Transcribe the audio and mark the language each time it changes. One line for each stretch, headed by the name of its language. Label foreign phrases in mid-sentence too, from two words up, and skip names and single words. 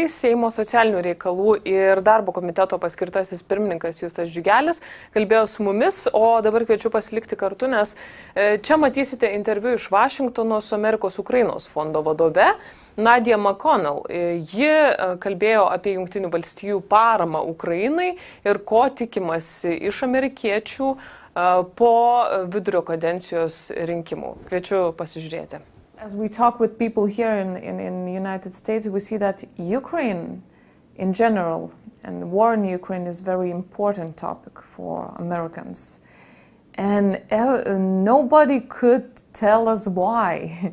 Lithuanian: Seimo socialinių reikalų ir darbo komiteto paskirtasis pirmininkas Justas Džiugelis kalbėjo su mumis, o dabar kviečiu pasilikti kartu, nes čia matysite interviu iš Vašingtono su Amerikos-Ukrainos fondo vadove Nadia McConell. Ji kalbėjo apie Jungtinių valstijų paramą Ukrainai ir ko tikimasi iš amerikiečių po vidurio kadencijos rinkimų. Kviečiu pasižiūrėti.
English: As we talk with people here in the United States, we see that Ukraine in general and the war in Ukraine is a very important topic for Americans. And nobody could tell us why.